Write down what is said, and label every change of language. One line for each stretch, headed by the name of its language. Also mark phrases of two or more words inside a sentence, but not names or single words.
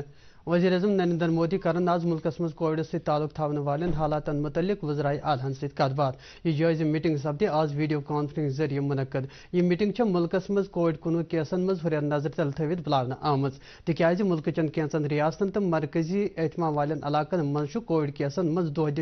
Kashmiri: وزیر اعظم نریندر مودی کرن آز ملکس مز کووڈ سے تعلق تھاون والن حالاتن متعلق وزرائے اعلیٰ ست کت بات. یہ جائزہ میٹنگ سپدے آز ویڈیو کانفرنس ذریعہ منعقد. یہ میٹنگ ملکس مز کووڈ-19 کیسن مز ہریر نظر تل تھوت بلاونہ آمز, تکیاز ملک چن کینچن ریاستن تو مرکزی اہتمام والن علاقن مز کووڈ کیسن مز دہ